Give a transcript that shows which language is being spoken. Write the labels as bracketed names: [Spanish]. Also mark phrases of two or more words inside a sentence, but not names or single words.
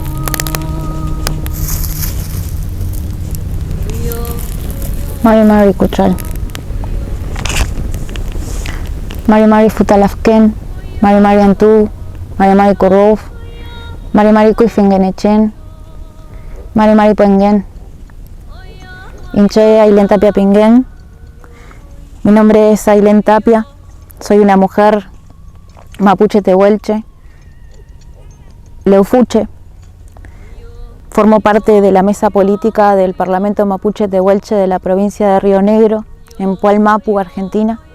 [Mapuche] Mari Kuchal. Mari Futalafken, Mari Antu, Mari Korov, Mari Kuifingenechen, Mari Pengen. Inche Ailén Tapia Pinguen. [Spanish] Mi nombre es Ailén Tapia, soy una mujer mapuche tehuelche, leufuche. Formo parte de la mesa política del Parlamento Mapuche Tehuelche de la provincia de Río Negro, en Pualmapu, Argentina.